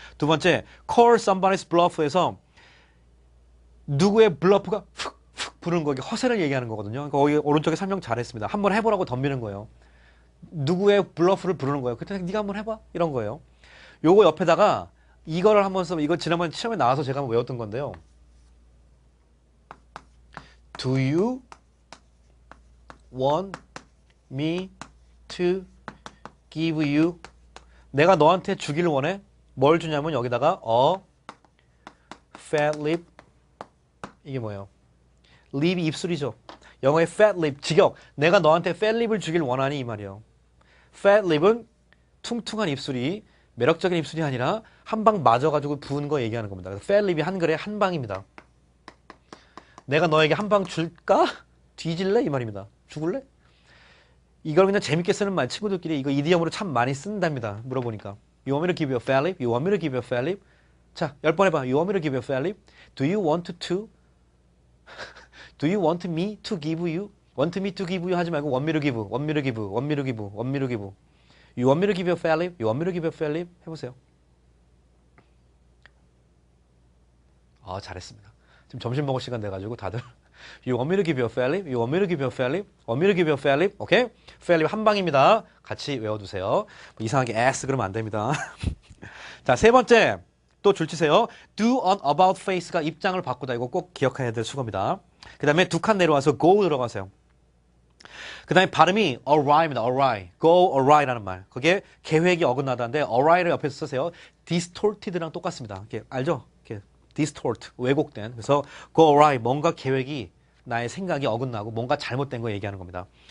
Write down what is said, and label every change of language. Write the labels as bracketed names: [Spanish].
[Korean] 두 번째 call somebody's bluff에서 누구의 블러프가 훅훅 부르는 거, 이게 허세를 얘기하는 거거든요. 그러니까 거기 오른쪽에 설명 잘했습니다. 한번 해보라고 덤비는 거예요. 누구의 블러프를 부르는 거예요. 그때 네가 한번 해봐 이런 거예요. 요거 옆에다가 이거를 한번 쓰면 이거 지난번 시험에 나와서 제가 한번 외웠던 건데요. [English] Do you want me to give you? [Korean] 내가 너한테 주기를 원해? 뭘 주냐면 여기다가 [English] a fat lip [Korean] 이게 뭐예요? 립이 입술이죠. 영어의 fat lip, 직역. 내가 너한테 fat lip을 주길 원하니 이 말이에요. fat lip은 퉁퉁한 입술이 매력적인 입술이 아니라 한 방 맞아가지고 부은 거 얘기하는 겁니다. 그래서 fat lip이 한글에 한 방입니다. 내가 너에게 한 방 줄까? 뒤질래? 이 말입니다. 죽을래? 이걸 그냥 재밌게 쓰는 말, 친구들끼리 이거 이디엄으로 참 많이 쓴답니다. 물어보니까. [English] You want me to give you a fat lip? You want me to give you a fat lip? [Korean] 자, 10번 해봐. [English] You want me to give you a fat lip? Do you want to? Do you want me to give you? Want me to give you [Korean] 하지 말고 [English] want me to give, want me to give, want me to give, want me to give. You want me to give you a fat lip? You want me to give you a fat lip? [Korean] 해보세요. 잘했습니다. 지금 점심 먹을 시간 돼가지고 다들 [English] You want me to give you a fairlip? You want me to give you a fairlip? Want me to give you a fairlip? [Korean] 오케이? fairlip 한 방입니다. 같이 외워두세요. 뭐 이상하게 S 그러면 안 됩니다. 자, 세 번째 또 줄치세요. [English] do on about face [Korean] 가 입장을 바꾸다. 이거 꼭 기억해야 될 수고입니다. 그 다음에 두 칸 내려와서 go 들어가세요. 그 다음에 발음이 awry입니다. awry. go awry라는 말. 그게 계획이 어긋나다는데 awry를 옆에서 쓰세요. distorted랑 똑같습니다. 이렇게 알죠? 이렇게 distort, 왜곡된. 그래서 go awry, 뭔가 계획이 나의 생각이 어긋나고 뭔가 잘못된 거 얘기하는 겁니다.